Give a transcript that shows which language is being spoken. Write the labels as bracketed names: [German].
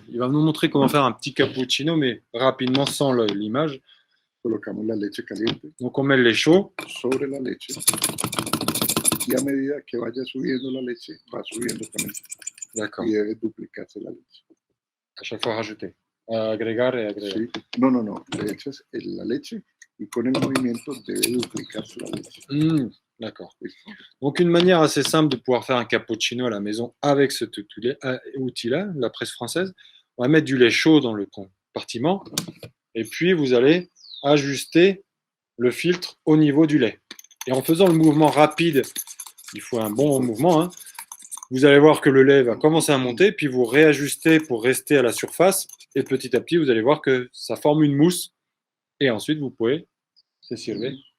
[French] Il va nous montrer comment faire un petit cappuccino, mais rapidement sans l'image. [Spanish] Colocamos la leche caliente. [French] Donc on met le lait chaud. [Spanish] Sobre la leche. Y a medida que vaya subiendo la leche, va subiendo también. [French] D'accord. [Spanish] Y debe duplicarse la leche. [French] À chaque fois rajouter. [Spanish] Agregar [French] et [Spanish] agregar. Sí. No. Le echas la leche y con el movimiento debe duplicarse la leche. [French] D'accord. Donc, une manière assez simple de pouvoir faire un cappuccino à la maison avec cet outil-là, la presse française, on va mettre du lait chaud dans le compartiment et puis vous allez ajuster le filtre au niveau du lait. Et en faisant le mouvement rapide, il faut un bon mouvement, hein, vous allez voir que le lait va commencer à monter, puis vous réajustez pour rester à la surface et petit à petit, vous allez voir que ça forme une mousse et ensuite vous pouvez se servir.